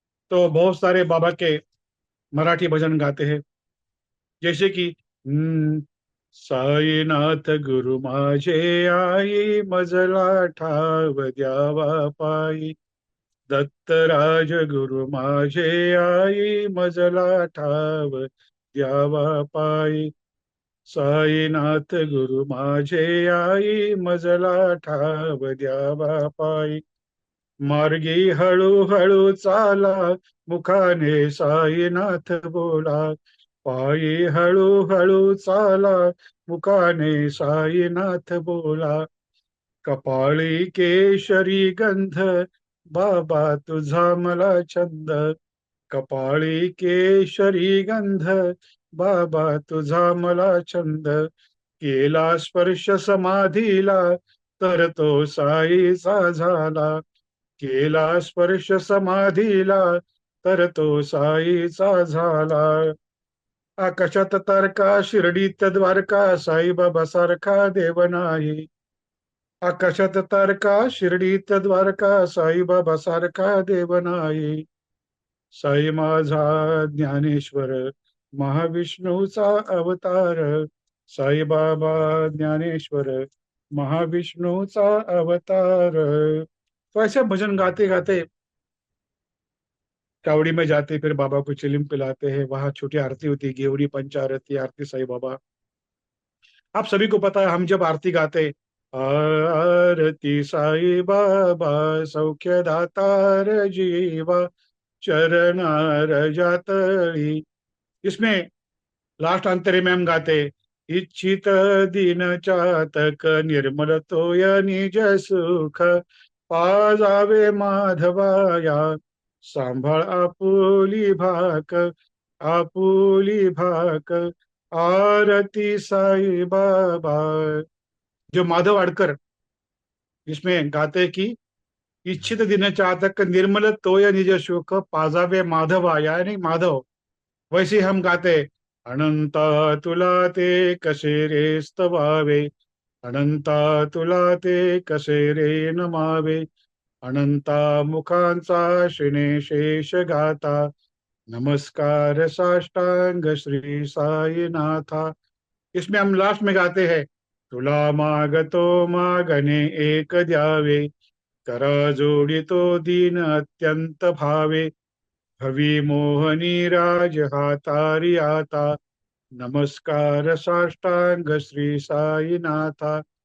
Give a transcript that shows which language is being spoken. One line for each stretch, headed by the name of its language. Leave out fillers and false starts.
Hindi: तो बहुत सारे बाबा के मराठी भजन गाते हैं, जैसे कि
Marathi: साईनाथ गुरु माझे आई, मजला ठाव द्यावा पायी, दत्तराज गुरु माझे आई, मजला ठाव द्यावा पायी, साईनाथ गुरु माझे आई, मजला ठाव द्यावा पायी। मार्गी हळूहळू चाला, मुखाने साईनाथ बोला, पायी हळूहळू चाला, मुखाने साईनाथ बोला, कपाळी केशरी गंध, बाबा तुझा मला छंद, कपाळी केशरी गंध, बाबा तुझा मला छंद, केला स्पर्श समाधीला, तर तो साईचा झाला, केला स्पर्श समाधीला, तर तो साईचा झाला। आकाशात तारका, शिर्डीत द्वारका, साईबाबा सारखा देव नाही, आकाशात तारका, शिर्डीत द्वारका, साईबाबा सारखा देव नाही। साई माझा ज्ञानेश्वर, महाविष्णूचा अवतार, साईबाबा ज्ञानेश्वर, महाविष्णूचा अवतार।
Hindi: तो ऐसे भजन गाते गाते कावड़ी में जाते, फिर बाबा को चिलिम पिलाते हैं। वहां छोटी आरती होती है, गेवरी पंचारती
Marathi: आरती साई बाबा। आप सभी को पता है, हम जब आरती गाते, आरती साई बाबा सौख्य दातार जीवा, चरणार जातळी,
Hindi: इसमें लास्ट अंतरे में हम गाते,
Marathi: इच्छित दीन चातक निर्मल तोय निज सुख पाजावे माधवाया सांभाळ आपुली भाक आरती साई बाबा।
Hindi: जो माधव आडकर इसमें गाते हैं कि
Marathi: इच्छित दिन चातक निर्मल तोय निज सुख पाजावे माधवा,
Hindi: यानी माधव। वैसे हम गाते,
Marathi: अनंता तुला ते कसे रे स्तवावे, अनंता तुला ते कसे रे नमावे, अनंता मुखांचा श्रीने शेष गाता, नमस्कार साष्टांग श्री साईनाथा।
Hindi: इसमें हम लास्ट में गाते हैं,
Marathi: तुला मागतो मागणे एक द्यावे, कर जोडितो दीन अत्यंत भावे, हवी मोहनी राज हातारी आता, नमस्कार साष्टांग श्री साईनाथा।